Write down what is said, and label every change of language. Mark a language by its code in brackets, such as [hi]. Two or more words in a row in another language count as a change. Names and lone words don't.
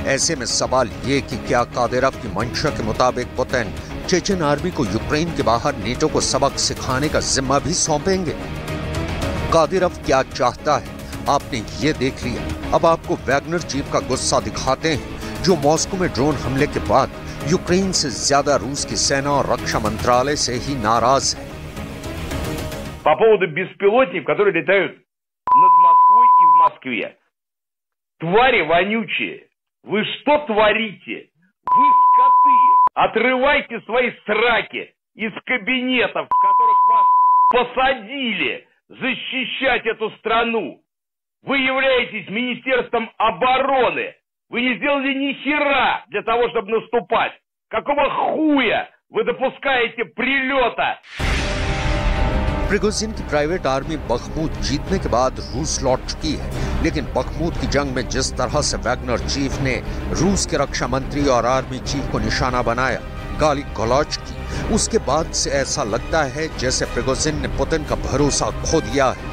[hi] ऐसे में सवाल ये कि क्या कादिरोव की मंशा के मुताबिक पुतिन चेचन आर्मी को यूक्रेन के बाहर नेटो को सबक सिखाने का जिम्मा भी सौंपेंगे। कादिरोव क्या चाहता है आपने ये देख लिया। अब आपको वैगनर चीफ का गुस्सा दिखाते हैं, जो मॉस्को में ड्रोन हमले के बाद यूक्रेन से ज्यादा रूस की सेना और रक्षा मंत्रालय से ही नाराज है। [ru] По поводу беспилотников, которые летают над Москвой и в Москве. Твари вонючие, вы что творите? Вы скоты! Отрывайте свои сраки из кабинетов, в которых вас посадили защищать эту страну. Вы являетесь Министерством обороны. Вы не сделали ни хера для того, чтобы наступать. Какого хуя вы допускаете прилета? [hi] प्रिगोजिन की [en] private army [hi] बखमूत जीतने के बाद रूस लौट चुकी है, लेकिन बखमूत की जंग में जिस तरह से वैगनर चीफ ने रूस के रक्षा मंत्री और [en] army chief [hi] को निशाना बनाया, गाली गलौज की, उसके बाद से ऐसा लगता है जैसे प्रिगोजिन ने पुतिन का भरोसा खो दिया है।